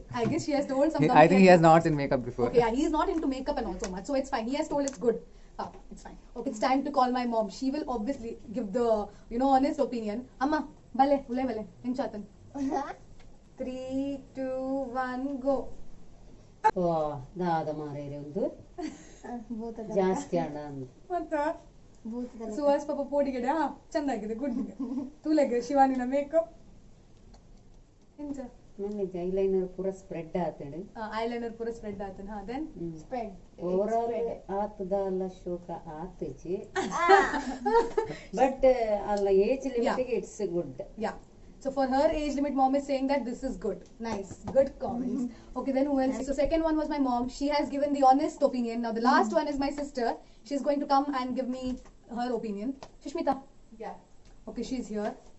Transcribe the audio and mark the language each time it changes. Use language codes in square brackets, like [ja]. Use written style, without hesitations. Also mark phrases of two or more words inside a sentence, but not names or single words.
[en] I guess she has told some. I think he has not seen makeup before. Okay, yeah, he is not into makeup and all so much, so it's fine. He has told it's good. It's fine. Okay, it's time to call my mom. She will obviously give the honest opinion. [tcy] Amma, bale, ule, inchatan. 3, 2, 1, go. ಓ ದಾದ ಮಾರೇರಿ ಒಂದು ಭೂತದ ಜಾಸ್ತಿ ಅಡ ಅಂದ್ ಮತ್ತ ಭೂತದ ಸುಹಾಸ್ ಪಾಪ ಪೋಡಿಗೆಡೆ ಚೆನ್ನಾಗಿದೆ ಗುಡ್ ತೂಲೆಗೆ ಶಿವಾನಿನ ಮೇಕಪ್ ಇಂಚ ನಿಜ ಐಲೈನರ್ ಪೂರ ಸ್ಪ್ರೆಡ್ ಆತಡು eyeliner pura spread ಆತನ ಹಾ then [en] Spread. [tcy] ಓವರಾಲ್ ಆತದ ಅಲ್ಲ ಶೋಕ ಆತಜಿ ಬಟ್ ಅಲ್ಲ [en] age limit it's good yeah. So for her age limit, mom is saying that this is good. Nice, good comments. Okay, then who else? So second one was my mom. She has given the honest opinion. Now the last one is my sister. She's going to come and give me her opinion. Shishmita. Yeah. Okay, she's here.